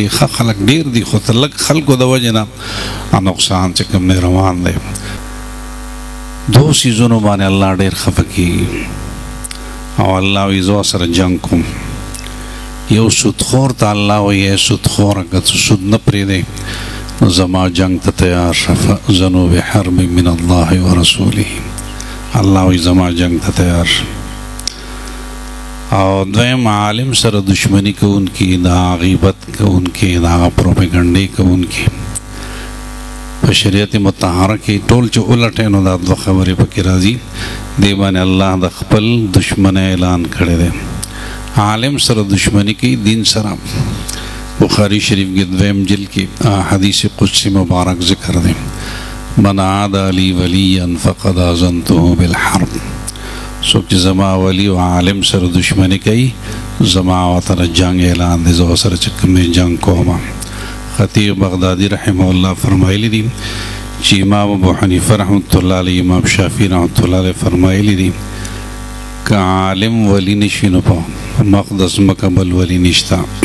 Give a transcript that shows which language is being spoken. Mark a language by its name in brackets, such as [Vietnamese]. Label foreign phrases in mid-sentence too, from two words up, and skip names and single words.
[Pashto] ښه خلک ډېر دي خو تر لږ خلکو د وجې نه نقصان چې کوم دی روان دی. دو سیزونو باندې الله ډېر خفه کېږي او الله وایي زه سره جنګ کوم. یو سودخور ته الله وایي سودخوره که څه سود نه پرېږدی نو زما جنګ ته تیار شه، [Arabic] فأذنوا بحرب من الله ورسوله. [Pashto] الله وایي زما جنګ ته تیار شه. او دویم عالم سره دشمنی کوونکي، دا غیبت کوونکي، دا پروپیګنډې کوونکي په شریعت مطهره کې ټول چې الټې نو دا دوه خبرې پکې راځي. دې باندې الله د خپل دشمنۍ اعلان کړی دی. عالم سره دشمنی کوي، دین سره. بخاری شریف کې دویم جلد کې حدیث قدسی مبارک ذکر دی، [Arabic] من عادى لي وليا فقد آذنته بالحرب. [Pashto] څوک چې زما ولی او عالم سره دشمنی کوي زما ورته جنګ اعلان دی، زه سره چې کوم جنګ کوم. خطیب بغدادي [Arabic] رحمه الله [Pashto] فرمایلی دي چې امام ابو حنیفه رحمت الله علیه، امام شافعی رحمت الله علیه فرمایلی دي که عالم ولی نشي نو په مقدس مکمل ولی نشته.